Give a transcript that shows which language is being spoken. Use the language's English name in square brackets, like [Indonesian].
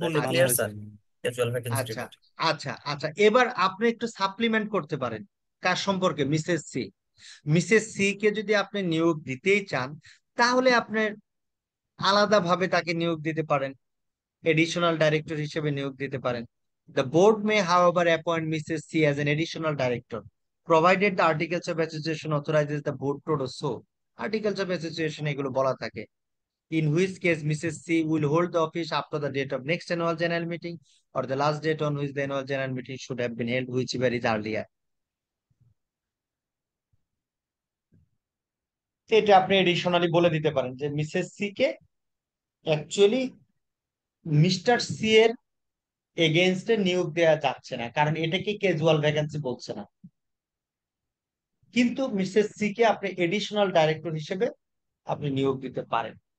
[Bangla] Clear sir, casual vacancy আচ্ছা report. আচ্ছা আচ্ছা, এবার আপনি একটু সাপ্লিমেন্ট করতে পারেন কার সম্পর্কে, Mrs C. Mrs C K যদি আপনি নিয়োগ দিতেই চান, তাহলে আপনার আলাদাভাবে তাকে নিয়োগ দিতে পারেন, এডিশনাল ডাইরেক্টর হিসেবে নিয়োগ দিতে পারেন। [English] The board may, however, appoint Mrs. C as an additional director, provided the Articles of Association authorizes the board to do so. [Bangla] Articles of Association এগুলো বলা থাকে। [English] In which case, Mrs. C will hold the office after the date of next annual general meeting or the last date on which the annual general meeting should have been held, whichever is earlier. [Bangla] এটা আপনি additionally বলে দিতে পারেন যে Mrs C K actually mister C এর এগেইনস্টে নিয়োগ দেওয়া যাচ্ছে না, কারণ এটাকে ক্যাজুয়াল ভ্যাকেন্সি বলছে না, কিন্তু মিসেস সি কে আপনি এডিশনাল ডাইরেক্টর হিসেবে আপনি নিয়োগ দিতে পারেন।